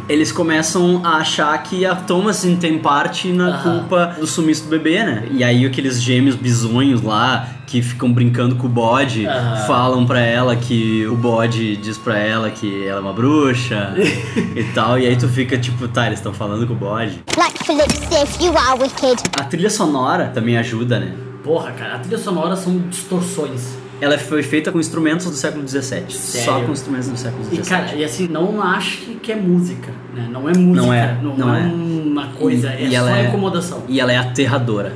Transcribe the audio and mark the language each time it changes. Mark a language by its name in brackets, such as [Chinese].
[Portuguese] Eles começam a achar que a Thomasin tem parte na culpa do sumiço do bebê, né? E aí aqueles gêmeos bizonhos lá, que ficam brincando com o bode, falam pra ela que o bode diz pra ela que ela é uma bruxa e tal. E aí tu fica tipo, tá, eles estão falando com o bode. [English] Like Philip says, you are wicked. [Portuguese] A trilha sonora também ajuda, né? Porra, cara, a trilha sonora são distorções. Ela foi feita com instrumentos do século XVII. Sério? Só com instrumentos do século XVII. E, cara, e assim, não acho que é música, né? Não é música. Não é. Não é uma coisa. E é só acomodação. E ela é aterradora.